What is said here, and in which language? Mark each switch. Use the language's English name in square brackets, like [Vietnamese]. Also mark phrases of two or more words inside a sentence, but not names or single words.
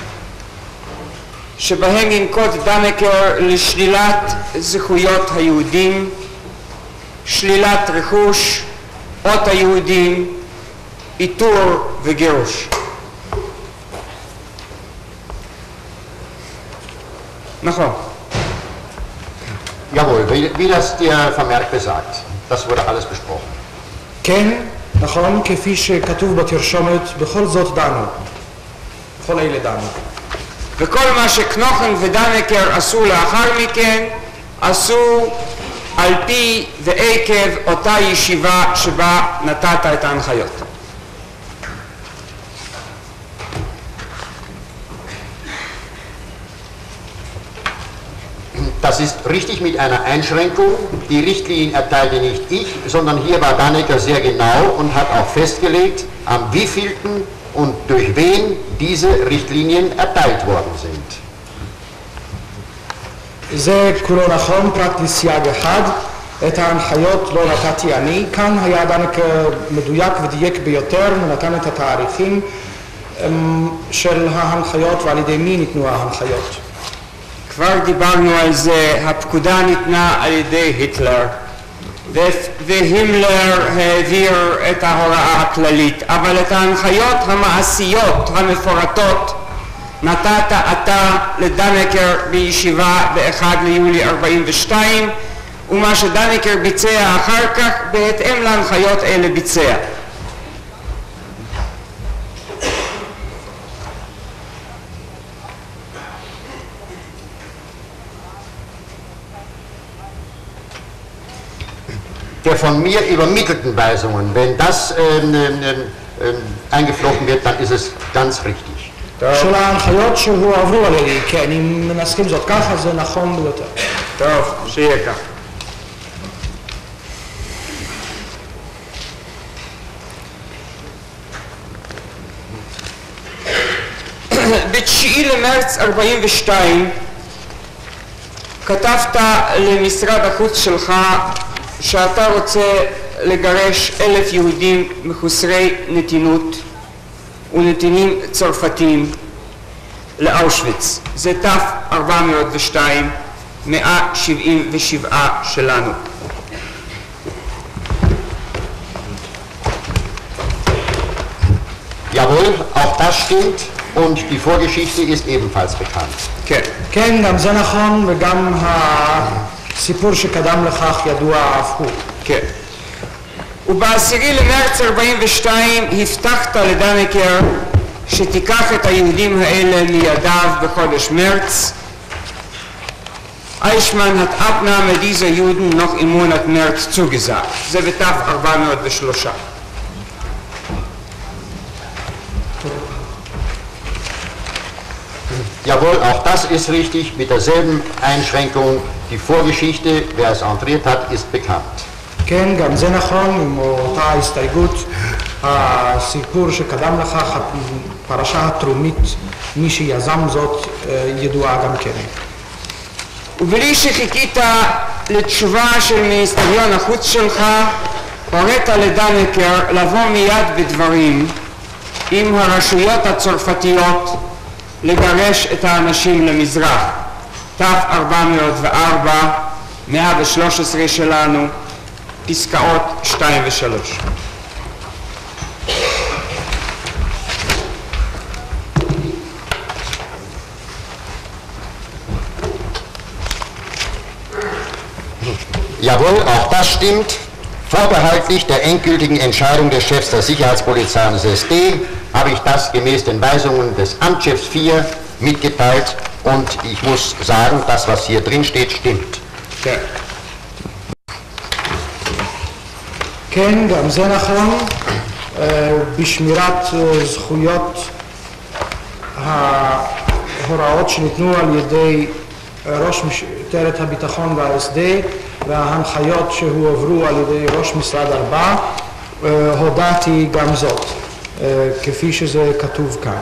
[Hebrew] שבהם ינקוט דנקר לשלילת זכויות היהודים, שלילת רכוש, אות היהודים, איתור וגירוש. נכון. [German] Jawohl, wie das der Vermerk besagt. Das wurde alles besprochen. [Hebrew] כן, נכון, כפי שכתוב בתרשומת, בכל זאת דנו. בכל אלה דנו. וכל מה שקנוכן ודנקר עשו לאחר מכן, עשו על פי ועקב אותה ישיבה שבה נתת את ההנחיות. [German] Das ist richtig mit einer Einschränkung. Die Richtlinien erteilte nicht ich, sondern hier war Dannecker sehr genau und hat auch festgelegt, am wievielten und durch wen diese Richtlinien erteilt worden sind. [Hebrew] זה כולו נכון, פרט לסייג אחד. את ההנחיות לא נתתי אני. כאן היה דנקר מדויק ודייק ביותר, הוא נתן את התאריכים של ההנחיות ועל ידי מי ניתנו ההנחיות. כבר דיברנו על זה, הפקודה ניתנה על ידי היטלר, והימלר העביר את ההוראה הכללית, אבל את ההנחיות המעשיות המפורטות נתת אתה לדנקר בישיבה ב-1 ליולי 42, ומה שדנקר ביצע אחר כך בהתאם להנחיות אלה ביצע. [German] Der von mir übermittelten Weisungen, wenn das eingeflochten wird, dann ist es ganz richtig. [Hebrew] של ההנחיות שהועברו עליי, כי אני מנסחים זאת ככה, זה נכון ביותר. טוב, שיהיה כך. ב-9 למרץ 42 כתבת למשרד החוץ שלך שאתה רוצה לגרש 1,000 יהודים מחוסרי נתינות ונתינים צרפתיים לאושוויץ. זה ת-402, 177 שלנו. [German] Jawohl, auch das stimmt und die Vorgeschichte ist ebenfalls bekannt. [Hebrew] כן. כן, גם זה נכון, וגם הסיפור שקדם לכך ידוע אף הוא. כן. וב-10 למרץ 42 הבטחת לדנקר שתיקח את היהודים האלה מידיו בחודש מרץ. [German] אייכמן hat Abnahme dieser Juden noch im Monat März zugesagt. [Hebrew] זה ב-403. [German] Jawohl, auch das ist richtig, mit derselben Einschränkung. Die Vorgeschichte, wer es entriert hat, ist bekannt. [Hebrew] כן, גם זה נכון, עם אותה הסתייגות, הסיפור שקדם לכך, הפרשה התרומית, מי שיזם זאת ידועה גם כן. ובלי שחיכית לתשובה של מיניסטריון החוץ שלך, הורית לדנקר לבוא מיד בדברים עם הרשויות הצרפתיות לגרש את האנשים למזרח. ת-404, 113 שלנו, פסקאות 2 ו-3. [German] Jawohl, auch das stimmt. Vorbehaltlich der endgültigen Entscheidung des Chefs der Sicherheitspolizei des SD habe ich das gemäß den Weisungen des Amtschefs 4 mitgeteilt und ich muss sagen, das, was hier drin steht, stimmt. [Hebrew] כן. כן, גם זה נכון, בשמירת זכויות ההוראות שניתנו על ידי ראש משטרת הביטחון וה-SD וההנחיות שהועברו על ידי ראש משרד 4, הודעתי גם זאת, כפי שזה כתוב כאן.